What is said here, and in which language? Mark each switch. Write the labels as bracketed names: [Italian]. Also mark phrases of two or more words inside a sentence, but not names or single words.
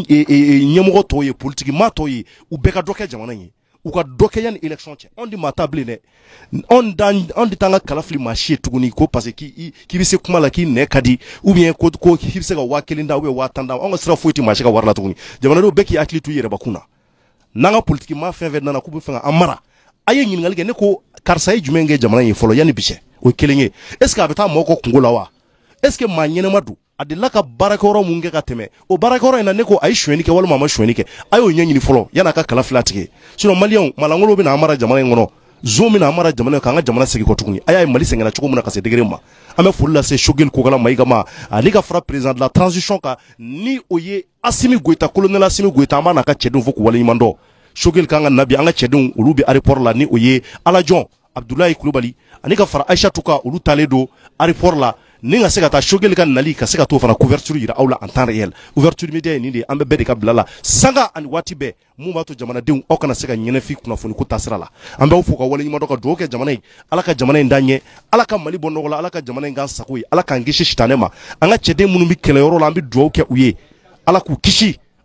[Bambara] ɲɛmɔgɔ tɔw ye politique maa tɔw ye u bɛɛ ka dɔ kɛ jamana in ye u ka dɔ kɛ yanni élection cɛ anw de maa t'a bilen dɛ anw de t'an ka kala fili maa si ye tuguni ko [French] parce que [Bambara] k'i bɛ se kuma la k'i nɛ ka di [French] ou bien [Bambara] ko k'i bɛ se ka 5000 da [French] ou bien [Bambara] 5000 da anw ka sira foyi tɛ maa si ka wari la tuguni jamanadenw bɛɛ k'i hakili to i yɛrɛbakun na n'an ka politique maa fɛn fɛn nana k'u bɛ fɛ ka an mara a ye ɲininkali kɛ ne ko karisa ye jumɛn kɛ jamana in fɔlɔ yanni bi cɛ o ye kelen ye [French] est ce [Bambara] que a bɛ taa mɔgɔw kɔ kungo la wa [French] est ce que [Bambara] maa ɲɛnɛma don a delila ka baarakɛyɔrɔ mun kɛ ka tɛmɛ o baarakɛyɔrɔ in na ne ko a ye sonyɛni kɛ walima a ma sonyɛni kɛ a y'o ɲɛɲini fɔlɔ yanni a ka kala fila tigɛ sinon maliyɛnw malangolo bɛ na an mara jamana in kɔnɔ zon bɛ na an mara jamana in k'an ka jamana segin kɔ tuguni a y'a ye Mali sɛgɛnna cogo min na ka se degré ma an bɛ foli lase Choguel Kokala Mayiga ma ale ka fara [French] président de la transition [Bambara] kan ni o ye Assimi Goïta colonel Assimi Goïta an b'a n'a ka cɛdenw fo k'u waleɲuman dɔn Choguel kan ka nabi an ka cɛdenw olu bɛ aéroport la ni o ye Alajon Abdoulaye Kulubali ani ka fara Aïchatou ka olu talen don aéroport la ni ka se ka taa Choguel ka nali ka se ka t'o fana couverture yira aw la [French] en temps réel ouverture média [Bambara] ye nin de an bɛ bɛɛ de ka bila la sanga ani waati bɛɛ mun b'a to jamanadenw aw kana se ka ɲɛnɛfi kunnafoni ko taasira la an b'aw fo ka waleɲuman dɔn ka dugawu kɛ jamana in Ala ka jamana in d'an ɲɛ Ala ka Mali bɔ nɔgɔ la Ala ka jamana in k'an sago ye Ala k'an kisi sitanɛ ma an ka cɛden minnu bɛ kɛlɛyɔrɔ la an bɛ dugawu kɛ u ye Ala k'u kisi